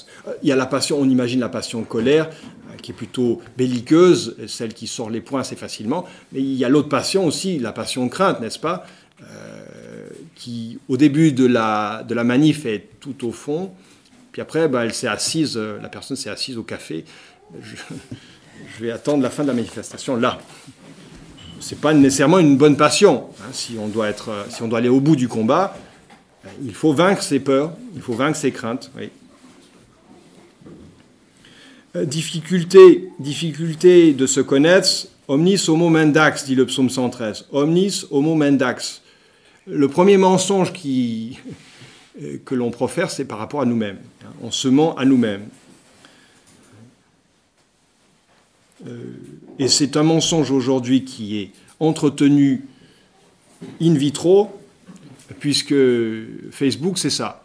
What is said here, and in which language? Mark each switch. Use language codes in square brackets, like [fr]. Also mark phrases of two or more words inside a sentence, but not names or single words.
[fr] Il y a la passion, on imagine la passion de colère, qui est plutôt belliqueuse, celle qui sort les poings assez facilement, mais il y a l'autre passion aussi, la passion de crainte, n'est-ce pas, qui, au début de la manif, est tout au fond, puis après, elle s'est assise, la personne s'est assise au café, je vais attendre la fin de la manifestation là. Ce n'est pas nécessairement une bonne passion, hein, si on doit aller au bout du combat. Il faut vaincre ses peurs, il faut vaincre ses craintes. Oui. Difficulté de se connaître. [la] Omnis homo mendax, [fr] dit le psaume 113. [la] Omnis homo mendax. [fr] Le premier mensonge que l'on profère, c'est par rapport à nous-mêmes. On se ment à nous-mêmes. Et c'est un mensonge aujourd'hui qui est entretenu [la] in vitro, [fr] puisque Facebook, c'est ça.